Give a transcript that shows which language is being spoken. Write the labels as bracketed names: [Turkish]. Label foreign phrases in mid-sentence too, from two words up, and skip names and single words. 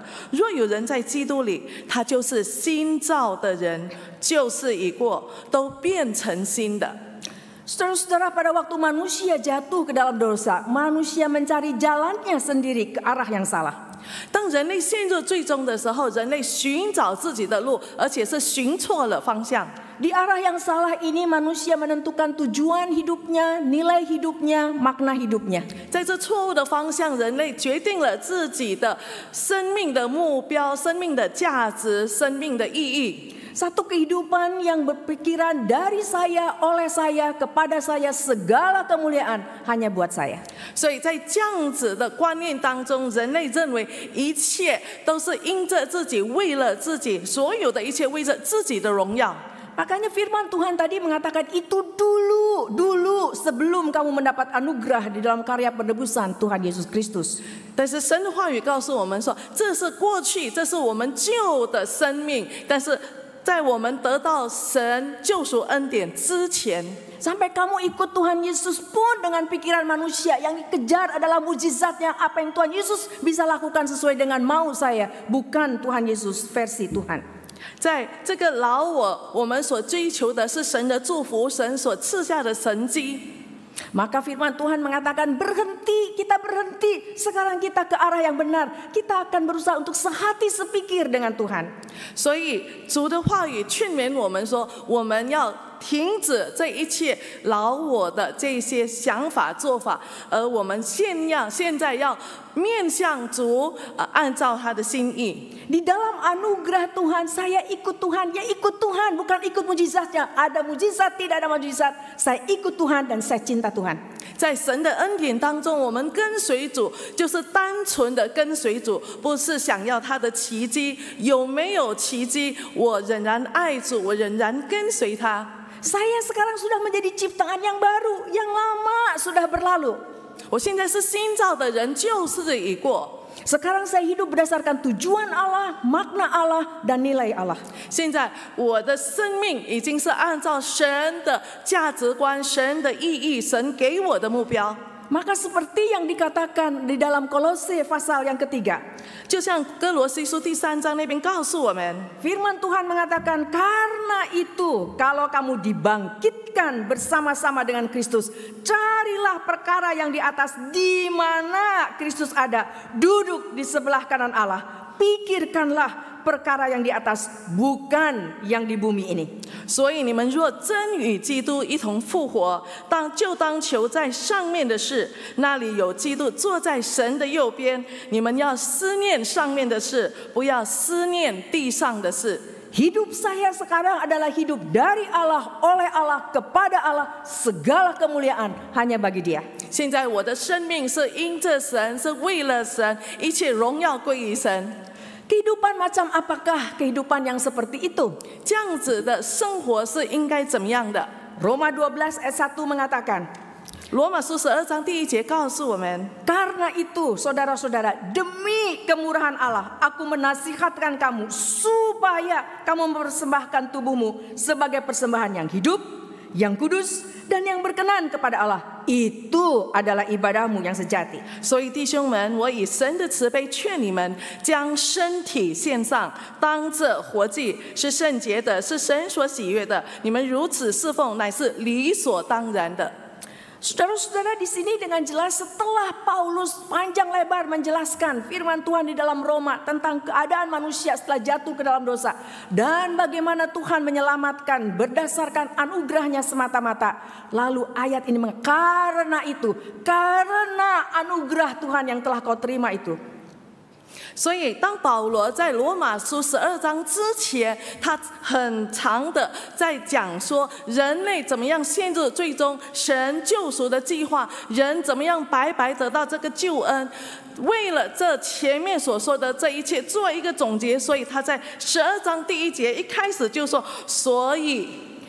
[Chinese] 若有人在基督里，他就是新造的人，旧事已过，都变成新的。 [Indonesian] Saudara-saudara, pada waktu manusia jatuh ke dalam dosa, manusia mencari jalannya sendiri ke arah yang salah. [Chinese] 当人类陷入最终的时候，人类寻找自己的路，而且是寻错了方向。 [Indonesian] Di arah yang salah ini manusia menentukan tujuan hidupnya, nilai hidupnya, makna hidupnya. [Chinese] 在这错误的方向，人类决定了自己的生命的目标、生命的价值、生命的意义。 [Indonesian] Satu kehidupan yang berpikiran dari saya, oleh saya, kepada saya, segala kemuliaan hanya buat saya. [Chinese] 所以在这样子的观念当中，人类认为一切都是因着自己，为了自己，所有的一切为着自己的荣耀。 [Indonesian] Makanya firman Tuhan tadi mengatakan itu dulu sebelum kamu mendapat anugerah di dalam karya penebusan Tuhan Yesus Kristus. [Chinese] 但是神的话语告诉我们说，这是过去，这是我们旧的生命，但是 在我们得到神救赎恩典之前， [Indonesian] sampai kamu ikut Tuhan Yesus pun dengan pikiran manusia yang dikejar adalah mujizatnya, apa yang Tuhan Yesus bisa lakukan sesuai dengan mau saya, bukan Tuhan Yesus versi Tuhan. [Chinese] 在这个老我们所追求的是神的祝福，神所赐下的神迹。 [Indonesian] Maka firman Tuhan mengatakan berhenti, kita berhenti. Sekarang kita ke arah yang benar. Kita akan berusaha untuk sehati sepikir dengan Tuhan. [Chinese] 所以主的话语劝勉我们说，我们要停止这一切老我的这些想法做法，而我们现在要面向主，按照他的心意。 [Indonesian] Di dalam anugerah Tuhan, saya ikut Tuhan, ya ikut Tuhan, bukan ikut mujizatnya. Ada mujizat, tidak ada mujizat. Saya ikut Tuhan dan saya cinta Tuhan. [Chinese] 在神的恩典当中，我们跟随主，就是单纯的跟随主，不是想要他的奇迹。有没有奇迹，我仍然爱主，我仍然跟随他。 [Indonesian] Saya sekarang sudah menjadi ciptaan yang baru, yang lama sudah berlalu. [Chinese] 我现在是新造的人，旧事已过。 [Indonesian] Sekarang saya hidup berdasarkan tujuan Allah, makna Allah, dan nilai Allah. [Chinese] 现在我的生命已经是按照神的价值观、神的意义、神给我的目标。 [Indonesian] Maka seperti yang dikatakan di dalam Kolose pasal yang ketiga. [Chinese] 就像哥罗西书第3章那边告诉我们， [Indonesian] Firman Tuhan mengatakan, karena itu kalau kamu dibangkitkan bersama-sama dengan Kristus, carilah perkara yang di atas di mana Kristus ada, duduk di sebelah kanan Allah. Pikirkanlah perkara yang di atas, bukan yang di bumi ini. [Chinese] 所以你们若真与基督一同复活，就当求在上面的事，那里有基督坐在神的右边。你们要思念上面的事，不要思念地上的事。 [Indonesian] Hidup saya sekarang adalah hidup dari Allah, oleh Allah, kepada Allah, segala kemuliaan hanya bagi Dia. [Chinese] 现在我的生命是因着神，是为了神，一切荣耀归于神。 [Indonesian] Kehidupan macam apakah kehidupan yang seperti itu? [Chinese] 这样子的生活是应该怎么样的？ [Indonesian] Roma 12 ayat 1 mengatakan, [Chinese] 罗马书12章第1节告诉我们， [Indonesian] karena itu saudara-saudara, demi kemurahan Allah, aku menasihatkan kamu supaya kamu mempersembahkan tubuhmu sebagai persembahan yang hidup, yang kudus, dan yang berkenan kepada Allah. Itu adalah ibadahmu yang sejati. [Chinese] 所以弟兄们，我以神的慈悲劝你们，将身体献上，当作活祭，是圣洁的，是神所喜悦的。你们如此侍奉，乃是理所当然的。 [Indonesian] Saudara-saudara, di sini dengan jelas setelah Paulus panjang lebar menjelaskan firman Tuhan di dalam Roma tentang keadaan manusia setelah jatuh ke dalam dosa dan bagaimana Tuhan menyelamatkan berdasarkan anugerahnya semata-mata. Lalu ayat ini karena itu, karena anugerah Tuhan yang telah kau terima itu. [Chinese] 所以，当保罗在罗马书12章之前，他很长的在讲说，人类怎么样陷入最终神救赎的计划，人怎么样白白得到这个救恩。为了这前面所说的这一切做一个总结，所以他在12章第1节一开始就说，所以。